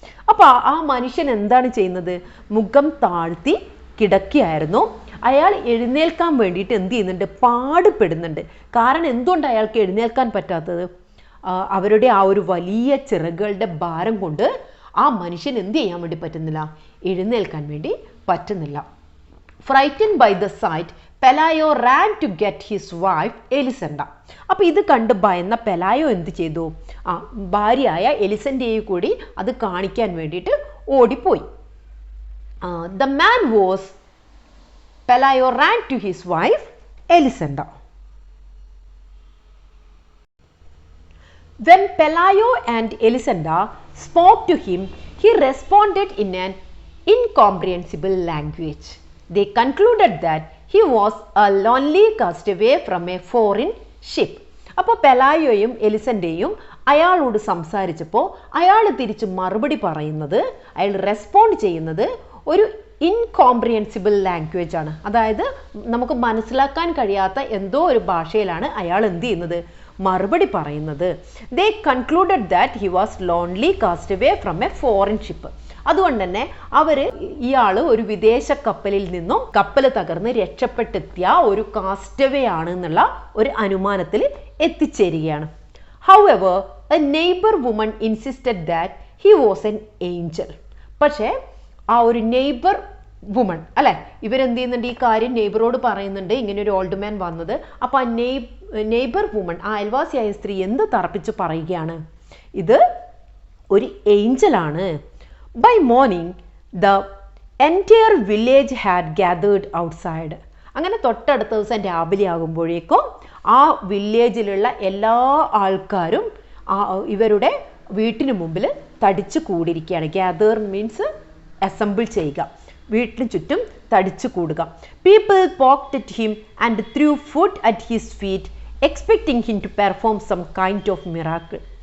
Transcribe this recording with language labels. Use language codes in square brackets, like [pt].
[ml] അപ്പോൾ ആ മനുഷ്യൻ എന്താണ് ചെയ്യുന്നത്, മുഖം താഴ്ത്തി കിടക്കുകയായിരുന്നു. അയാൾ എഴുന്നേൽക്കാൻ വേണ്ടിയിട്ട് എന്ത് ചെയ്യുന്നുണ്ട്, പാടുപെടുന്നുണ്ട്. കാരണം എന്തുകൊണ്ട് അയാൾക്ക് എഴുന്നേൽക്കാൻ പറ്റാത്തത്, അവരുടെ ആ ഒരു വലിയ ചിറകുകളുടെ ഭാരം കൊണ്ട് ആ മനുഷ്യൻ എന്ത് ചെയ്യാൻ വേണ്ടി പറ്റുന്നില്ല, എഴുന്നേൽക്കാൻ വേണ്ടി പറ്റുന്നില്ല. [en] Frightened by the sight, Pelayo ran to get his wife Elisenda. [ml] അപ്പോൾ ഇത് കണ്ട് ഭയന്ന പെലായോ എന്ത് ചെയ്തു, ഭാര്യയായ എലിസന്റയെ കൂടി അത് കാണിക്കാൻ വേണ്ടിയിട്ട് ഓടിപ്പോയി. [en] The man was Pelayo ran to his wife Elisenda. When Pelayo and Elisenda spoke to him, he responded in an incomprehensible language. They concluded that he was a lonely castaway from a foreign ship. [ml] അപ്പോൾ പെലായോയും എലിസന്റെയും അയാളോട് സംസാരിച്ചപ്പോൾ അയാൾ തിരിച്ച് മറുപടി പറയുന്നത്, അയാൾ respond ചെയ്യുന്നത് ഒരു ഇൻകോംപ്രിഹെൻസിബിൾ ലാംഗ്വേജ് ആണ്. അതായത് നമുക്ക് മനസ്സിലാക്കാൻ കഴിയാത്ത എന്തോ ഒരു ഭാഷയിലാണ് അയാൾ എന്ത് ചെയ്യുന്നത്, മറുപടി പറയുന്നത്. [en] They concluded that he was lonely castaway from a foreign ship. [ml] അതുകൊണ്ട് തന്നെ ഇയാൾ ഒരു വിദേശ കപ്പലിൽ നിന്നും കപ്പൽ തകർന്ന് രക്ഷപ്പെട്ടെത്തിയ ഒരു കാസ്റ്റവേ ആണ് എന്നുള്ള ഒരു അനുമാനത്തിൽ എത്തിച്ചേരുകയാണ്. [en] However a neighbour woman insisted that he was an angel. [ml] പക്ഷേ ആ ഒരു നെയ്ബർ വുമൺ അല്ലെ, ഇവരെന്ത് ചെയ്യുന്നുണ്ട്, ഈ കാര്യം നെയ്ബറോട് പറയുന്നുണ്ട്, ഇങ്ങനെ ഒരു ഓൾഡ് മാൻ വന്നത്. അപ്പോൾ ആ നെയ്ബർ വുമൺ, ആ അയൽവാസിയായ സ്ത്രീ എന്ത് തറപ്പിച്ച് പറയുകയാണ്, ഇത് ഒരു ഏഞ്ചലാണ്. [en] By morning, the entire village had gathered outside. [ml] അങ്ങനെ തൊട്ടടുത്ത ദിവസം രാവിലെ ആകുമ്പോഴേക്കും ആ വില്ലേജിലുള്ള എല്ലാ ആൾക്കാരും ഇവരുടെ വീട്ടിന് മുമ്പിൽ തടിച്ചു കൂടിയിരിക്കുകയാണ്. ഗ്യാദർ മീൻസ് അസംബിൾ ചെയ്യുക, വീട്ടിന് ചുറ്റും തടിച്ചു കൂടുക. [en] People poked at him and threw food at his feet expecting him to perform some kind of miracle.